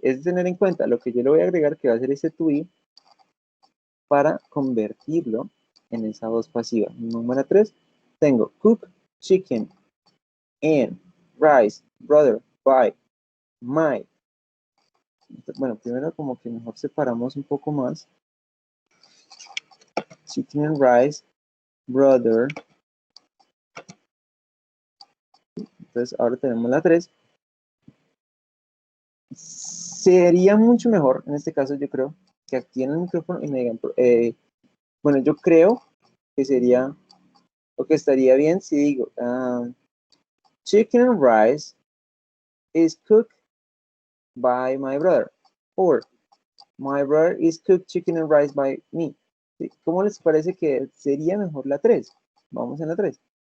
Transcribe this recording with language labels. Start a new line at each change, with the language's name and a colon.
Spanish: Es tener en cuenta lo que yo le voy a agregar, que va a ser ese to be, para convertirlo en esa voz pasiva. Número 3, tengo cook, chicken, and rice, brother, buy, my. Bueno, primero como que mejor separamos un poco más.
English: Chicken and rice, brother.
Spanish: Entonces ahora tenemos la 3. Sería mucho mejor, en este caso yo creo, que activen el micrófono y me digan, bueno, yo creo que sería, o que estaría bien si digo,
English: chicken and rice is cooked by my brother. Or My brother is cooked chicken and rice by me.
Spanish: ¿Sí? ¿Cómo les parece que sería mejor la 3? Vamos en la 3.